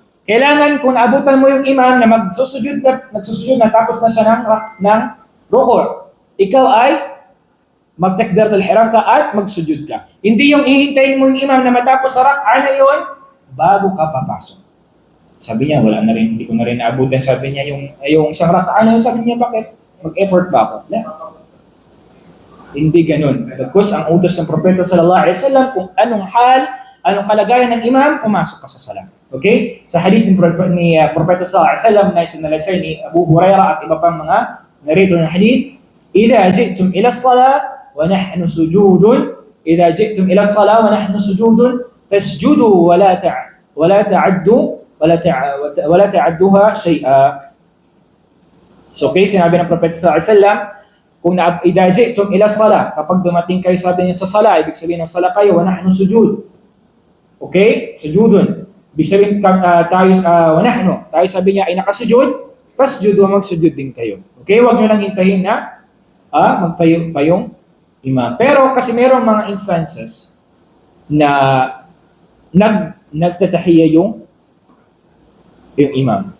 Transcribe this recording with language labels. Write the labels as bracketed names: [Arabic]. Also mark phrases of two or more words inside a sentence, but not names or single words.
[Filipino] Kailangan kung naabutan mo yung imam na magsusujud na tapos na siya ng ruku', ikaw ay magtakbiratul ihram ka at magsujud ka. Hindi yung ihintayin mo yung imam na matapos sa rak'a na yun bago ka papasok. Sabi niya, wala na rin, hindi ko na rin naabutan. Sabi niya, yung isang rak'a na yun, sabi niya, bakit? Mag-effort ba ako? Hindi ganun. Because ang utos ng Propeta [Arabic] صلى الله عليه وسلم [Filipino] kung anong kalagayan ng imam, pumasok ka sa salat. Okay? Sa hadith ni Propeta [Arabic] صلى الله عليه وسلم [Filipino] na isinalaysay ni Abu Hurairah at iba pang mga narrator ng hadith, [Arabic] "إذا جئتم إلى الصلاة ونحن سجود إذا جئتم إلى الصلاة ونحن سجود فاسجدوا ولا تعدوها شيئا." [Filipino] So, okay, sinabi ng Propeta [Arabic] صلى الله عليه وسلم, [Filipino] kung [Arabic] إذا جئتم إلى الصلاة, [Filipino] kapag dumating kayo, sabi niya sa salah, ibig sabihin ng salah kayo, [Arabic] ونحن سجود. Okay? Sujudun. [Filipino] Ibig sabihin tayo, tayo sabi niya ay nakasujud, fasjudu, magsujud din kayo. Okay? Huwag nyo lang hintayin na magtayo pa yung imam. Pero kasi mayroong mga instances na nagtatahiya yung imam.